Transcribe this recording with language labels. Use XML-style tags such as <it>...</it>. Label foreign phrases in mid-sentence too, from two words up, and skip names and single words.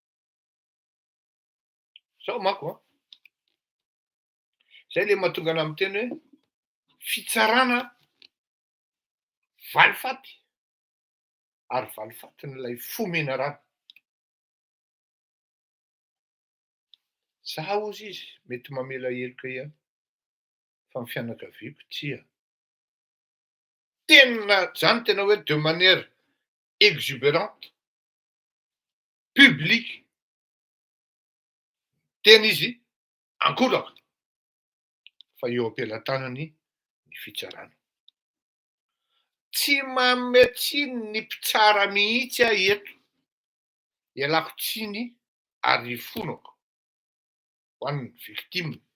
<mg>Sao mako zay le mahatonga anahy miteny hoe fitsarana valifaty ary valifatin'ilay fomena rano. Zaho ozy izy mety mamela heloka ihany fa ny fianakaviako tsia. Tena zany tena hoe</mg> <fr>de manière exubérante publique</fr> <mg>tena izy ankolaka fa eo am-pelatanany ny fitsarana. Tsy manome tsiny ny mpitsara mihitsy aho eto. Ialako tsiny ary fonako ho an'ny victime.</mg>